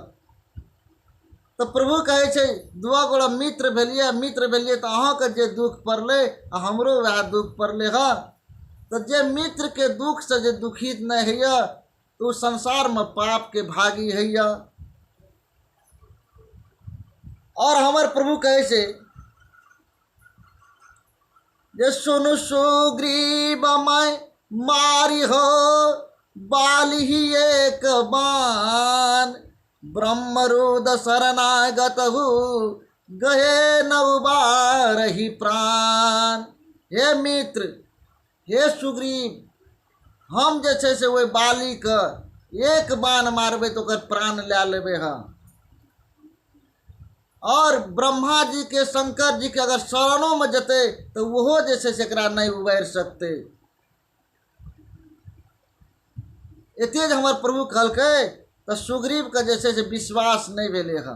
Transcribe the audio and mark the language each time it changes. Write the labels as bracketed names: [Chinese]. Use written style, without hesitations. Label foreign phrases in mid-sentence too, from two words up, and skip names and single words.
[Maithili] तऽ प्रभु कहै छै दुआ गोड़ा मित्र भेलियै तऽ अहाँके जे दुख पड़लै आ हमरो वएह दुख पड़लै हँ। तऽ जे मित्रके दुखसँ जे दुखित नहि होइए तऽ ओ संसारमे पापके भागी होइए। और हमर प्रभु कहै छै जे सुनु सुग्रीव [Awadhi] मैं मारी हो बाली ही एक बान, ब्रह्मरुद शरणागत गए नवबारही प्राण। [Maithili] हे मित्र, हे सुग्रीव, हम जे छै से ओहि बालीके एक बाण मारबै तऽ ओकर प्राण लए लेबै हँ, और ब्रह्मा जी के शंकर जी के अगर शरणों में जेतै तो ओहो जे छै से एकरा नहीं उबारि सकतै। एते जे हमर प्रभु कहलकै तऽ सुग्रीवके जे छै से विश्वास नहीं भेलै हँ।